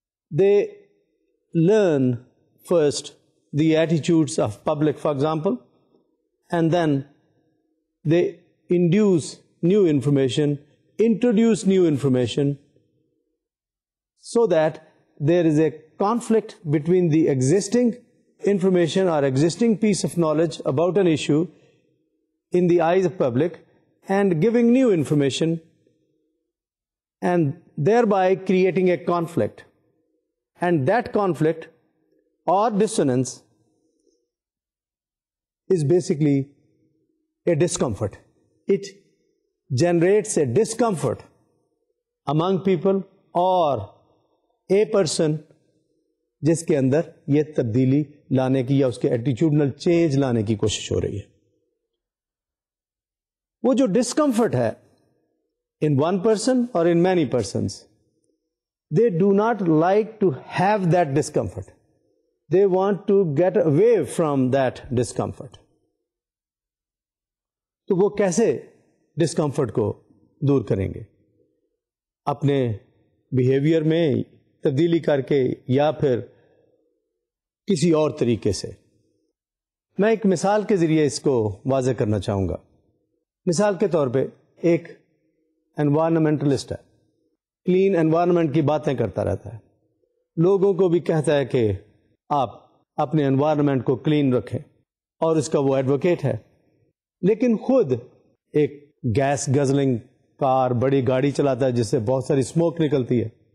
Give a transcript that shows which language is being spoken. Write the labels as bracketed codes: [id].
[en] They learn first the attitudes of public, for example, and then they induce new information, introduce new information, so that there is a conflict between the existing information or existing piece of knowledge about an issue in the eyes of public and giving new information, and thereby creating a conflict. And that conflict or dissonance is basically a discomfort. It generates a discomfort among people or a person [ur] جس کے اندر یہ تبدیلی لانے کی یا اس کے attitudinal change لانے کی کوشش ہو رہی ہے. وہ جو ڈسکمفرٹ ہے [en] in one person or in many persons, they do not like to have that discomfort. They want to get away from that discomfort. [ur] تو وہ کیسے ڈسکمفرٹ کو دور کریں گے؟ اپنے بیہیویئر میں تبدیلی کر کے یا پھر کسی اور طریقے سے. میں ایک مثال کے ذریعے اس کو واضح کرنا چاہوں گا. مثال کے طور پہ ایک انوائرمنٹلسٹ ہے، کلین انوائرمنٹ کی باتیں کرتا رہتا ہے، لوگوں کو بھی کہتا ہے کہ آپ اپنے انوائرمنٹ کو کلین رکھیں، اور اس کا وہ ایڈوکیٹ ہے، لیکن خود ایک گیس گزلنگ کار، بڑی گاڑی چلاتا ہے جس سے بہت ساری اسموک نکلتی ہے.